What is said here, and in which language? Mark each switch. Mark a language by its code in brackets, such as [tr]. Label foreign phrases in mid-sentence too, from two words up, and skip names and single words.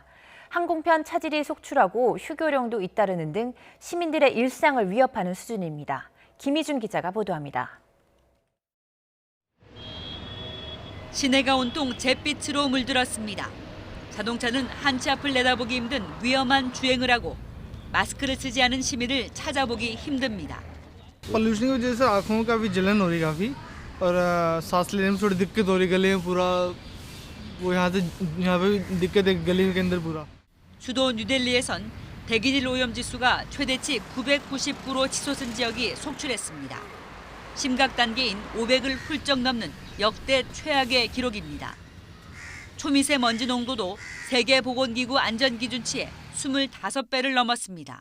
[ko] 항공편 차질이 속출하고 휴교령도 잇따르는 등 시민들의 일상을 위협하는 수준입니다. 김희준 기자가 보도합니다. 시내가 온통 잿빛으로 물들었습니다. 자동차는 한치 앞을 내다보기 힘든 위험한 주행을 하고 마스크를 쓰지 않은 시민을 찾아보기 힘듭니다. [hi] पोल्यूशन की वजह से आंखों में काफ़ी जलन हो रही काफ़ी और सांस लेने में थोड़ी दिक्कत हो रही गले में पूरा वो यहाँ पे दिक्कत है गले के अंदर पूरा. [ko] 수도 뉴델리에선 대기질 오염 지수가 최대치 999로 치솟은 지역이 속출했습니다. 심각 단계인 500을 훌쩍 넘는 역대 최악의 기록입니다. 초미세먼지 농도도 세계보건기구 안전기준치의 25배를 넘었습니다.